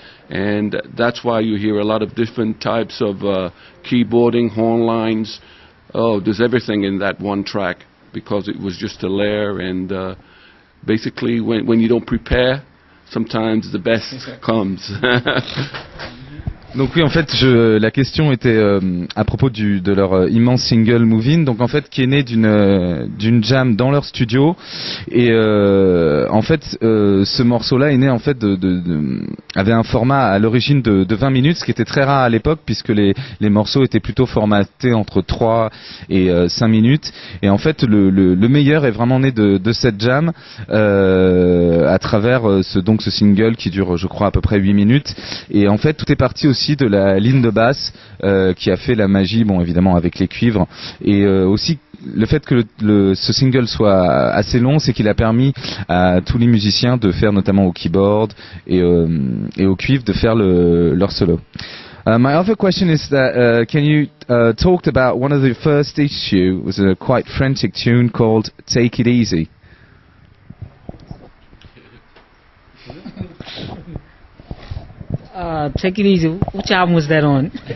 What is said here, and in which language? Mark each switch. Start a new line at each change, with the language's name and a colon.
English: And that's why you hear a lot of different types of keyboarding, horn lines. Oh, there's everything in that one track, because it was just a layer, and basically when you don't prepare, sometimes the best comes.
French: Donc oui, en fait, la question était à propos de leur immense single "Moving", donc en fait qui est né d'une jam dans leur studio, et en fait ce morceau-là est né en fait avait un format à l'origine de 20 minutes, ce qui était très rare à l'époque puisque les morceaux étaient plutôt formatés entre 3 et 5 minutes, et en fait le meilleur est vraiment né de cette jam à travers ce single qui dure, je crois, à peu près 8 minutes, et en fait tout est parti aussi de la ligne de basse qui a fait la magie, bon évidemment avec les cuivres, et aussi le fait que ce single soit assez long, c'est qu'il a permis à tous les musiciens de faire, notamment au keyboard et au cuivre, de faire leur solo.
English: My other question is that can you talk about one of the first issue, was a quite frantic tune called "Take It Easy"? Take It Easy. Which album was that on?